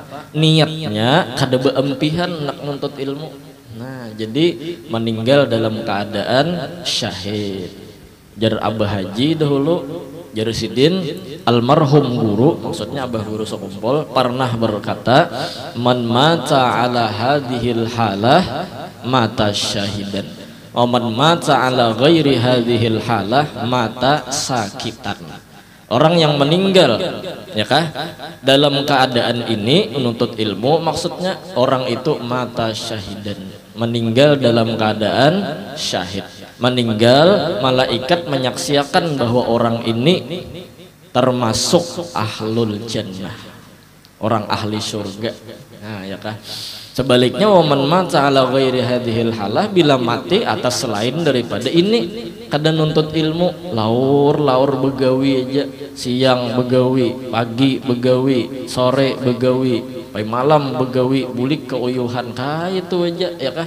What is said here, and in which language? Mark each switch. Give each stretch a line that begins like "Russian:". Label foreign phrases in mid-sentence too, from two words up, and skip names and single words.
Banjar: Niatnya kada beempihan nak nuntut ilmu.
Indonesian: Nah jadi meninggal dalam keadaan syahid.
Banjar: Jar Abah Haji dahulu jar Sidin almarhum guru, maksudnya Abah guru sekumpul pernah berkata
Arabic: من مات على هذه الحالة مات شهيدا ومن مات على غير هذه الحالة مات ساكتا.
Indonesian: Orang yang meninggal ya kah dalam keadaan ini menuntut ilmu, maksudnya orang itu
Arabic: مات شهيدا,
Indonesian: meninggal dalam keadaan syahid, meninggal malaikat menyaksikan bahwa orang ini termasuk
Arabic: أهل الجنة,
Indonesian: orang ahli surga.
Banjar: Nah ya kah. Sebaliknya
Arabic: ومن مات على غير هذه الحالة,
Banjar: bila mati atas selain daripada ini kada nuntut ilmu, laur begawi aja, siang begawi, pagi begawi, sore begawi, pai malam begawi, bulik keuyuhan kaya itu aja ya kah.